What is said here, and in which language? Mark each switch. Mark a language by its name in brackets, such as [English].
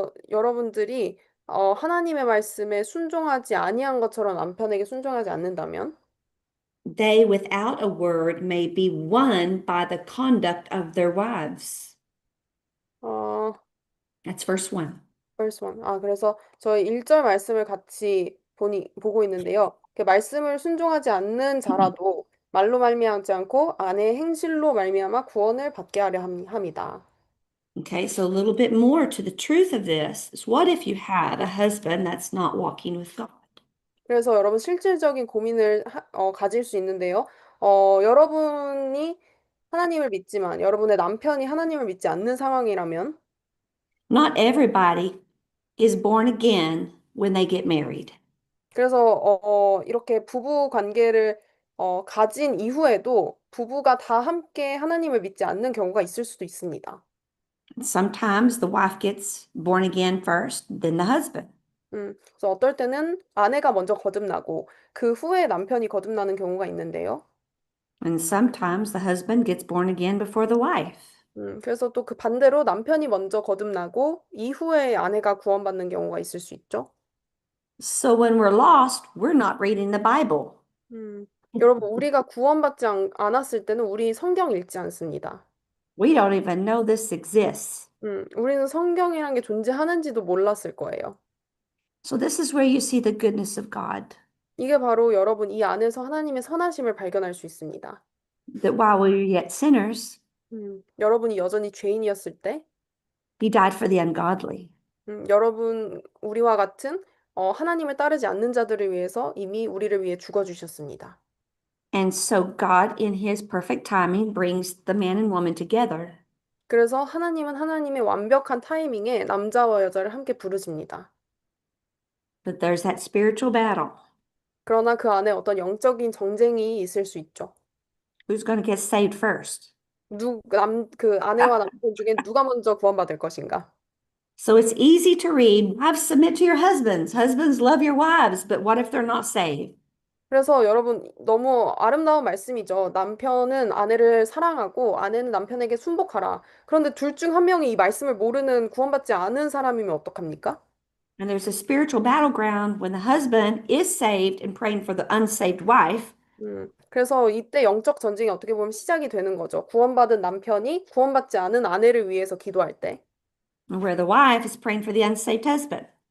[Korean] 여러분들이 하나님의 말씀에 순종하지 아니한 것처럼 남편에게 순종하지 않는다면 [English] they without a word may be won by the conduct of their wives. 어, That's verse 1. verse 1. [Korean] 그래서 저희 1절 말씀을 같이 보고 있는데요. 그 말씀을 순종하지 않는 자라도 말로 말미암지 않고 아내의 행실로 말미암아 구원을 받게 하려 합니다. [English] Okay, so a little bit more to the truth of this is what if you had a husband that's not walking with God? [Korean] 그래서 여러분 실질적인 고민을 가질 수 있는데요. 여러분이 하나님을 믿지만 여러분의 남편이 하나님을 믿지 않는 상황이라면 [English] Not everybody is born again when they get married. [Korean] 그래서 이렇게 부부 관계를 가진 이후에도 부부가 다 함께 하나님을 믿지 않는 경우가 있을 수도 있습니다. [English] Sometimes the wife gets born again first, then the husband. [Korean] 그래서 어떨 때는 아내가 먼저 거듭나고 그 후에 남편이 거듭나는 경우가 있는데요. [English] And sometimes the husband gets born again before the wife. [Korean] 그래서 또 그 반대로 남편이 먼저 거듭나고 이후에 아내가 구원받는 경우가 있을 수 있죠. [English] So when we're lost, we're not reading the Bible. [Korean] 여러분, 우리가 구원받지 않았을 때는 우리 성경 읽지 않습니다. [English] We don't even know this exists. [Korean] 우리는 성경이란 게 존재하는지도 몰랐을 거예요. [English] So this is where you see the goodness of God. [Korean] 이게 바로 여러분 이 안에서 하나님의 선하심을 발견할 수 있습니다. [English] That while we were yet sinners, [Korean] 여러분이 여전히 죄인이었을 때, [English] he died for the ungodly. [Korean] 여러분 우리와 같은 하나님을 따르지 않는 자들을 위해서 이미 우리를 위해 죽어주셨습니다. [English] And so God, in his perfect timing, brings the man and woman together. [Korean] 그래서 하나님은 하나님의 완벽한 타이밍에 남자와 여자를 함께 부르십니다. [English] But there's that spiritual battle. [Korean] 그러나 그 안에 어떤 영적인 정쟁이 있을 수 있죠. [English] Who's going to get saved first? [Korean] 그 아내와 남편 중에 누가 먼저 구원받을 것인가? [English] So it's easy to read, wives submit to your husbands, husbands love your wives, but what if they're not saved? [Korean] 그래서 여러분 너무 아름다운 말씀이죠. 남편은 아내를 사랑하고 아내는 남편에게 순복하라. 그런데 둘 중 한 명이 이 말씀을 모르는 구원받지 않은 사람이면 어떡합니까? [English] And there's a spiritual battleground when the husband is saved and praying for the unsaved wife, [Korean] 그래서 이때 영적 전쟁이 어떻게 보면 시작이 되는 거죠. 구원받은 남편이 구원받지 않은 아내를 위해서 기도할 때. [English] where the wife is praying for the unsaved husband.